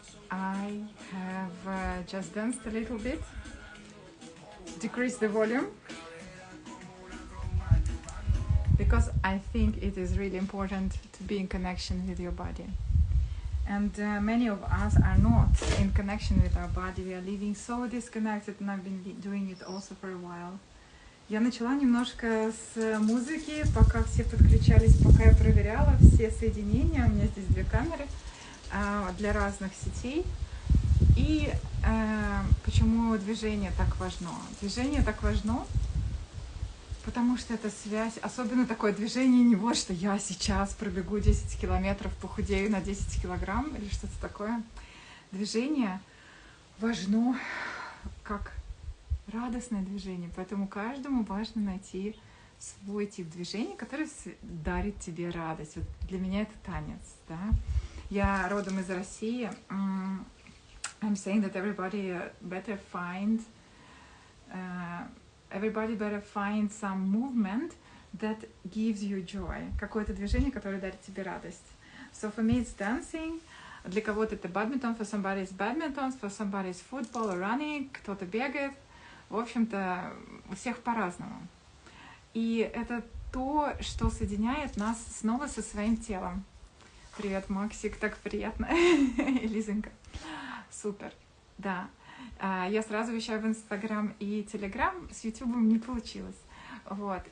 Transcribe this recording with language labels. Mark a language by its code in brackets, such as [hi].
[en] I have just danced a little bit, decreased the volume, because I think it is really important to be in connection with your body. And many of us are not in connection with our body. We are living so disconnected, and I've been doing it also for a while. [ru] Я начала немножко с музыки, пока все подключались, пока я проверяла все соединения. У меня здесь две камеры для разных сетей. И почему движение так важно? Движение так важно, потому что это связь, особенно такое движение не вот, что я сейчас пробегу 10 километров, похудею на 10 килограмм или что-то такое. Движение важно как радостное движение, поэтому каждому важно найти свой тип движения, который дарит тебе радость. Вот для меня это танец, да. Я родом из России. [en] I'm saying that everybody better find some movement that gives you joy. [ru] Какое-то движение, которое дарит тебе радость. [en] So for me it's dancing. [ru] Для кого-то это [en] badminton, for somebody it's badminton, for somebody it's football or running, [ru] кто-то бегает. В общем-то, у всех по-разному. И это то, что соединяет нас снова со своим телом. Привет, Максик, так приятно. Лизонька. Супер, да. Я сразу вещаю в Инстаграм и Телеграм, с Ютубом не получилось. Вот.